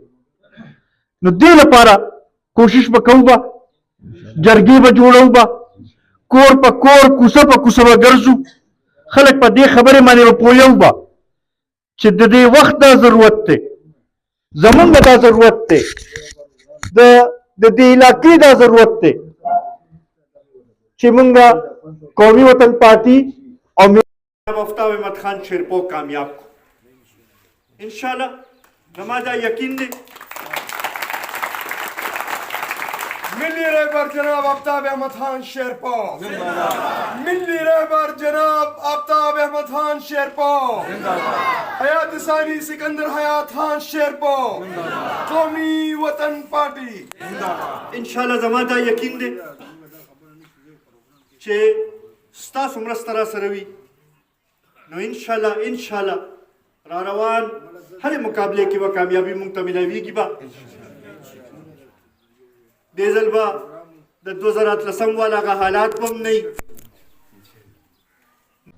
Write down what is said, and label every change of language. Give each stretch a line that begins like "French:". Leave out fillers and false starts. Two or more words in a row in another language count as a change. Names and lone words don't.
Pashto: نو دې لپاره کوشش به کوو، به جرګې به جوړو، به کور په کور کوڅه په کوڅه به ګرځو، خلک په دې خبرې باندې به پوهیو به چې د دې وخت دا ضرورت دی، زمونږ دا ضرورت دی، د دې علاقې دا ضرورت دی چې مونږ قومي وطن پارټي او آفتاب احمد خان شیرپو کامیاب کو
Arabic: انشاءاللہ.
Pashto: زما دا یقین دی ملی رهبر جناب آفتاب احمد خان شیرپا، ملی رهبر جناب آفتاب احمد خان شیرپا، حیات ثانی سکندر حیات خان شیرپا، قومی وطن پارٹی
Arabic: انشاءاللہ.
Pashto: زما دا یقین دی چې ستاسو مرسته را سره وي، نو
Arabic: انشاءاللہ
Pashto: را روان هرې مقابلې کې به کامیابي مونږ ته میلاویږي. به دې ځل به د 2013 والا هغه حالات به هم نه وي.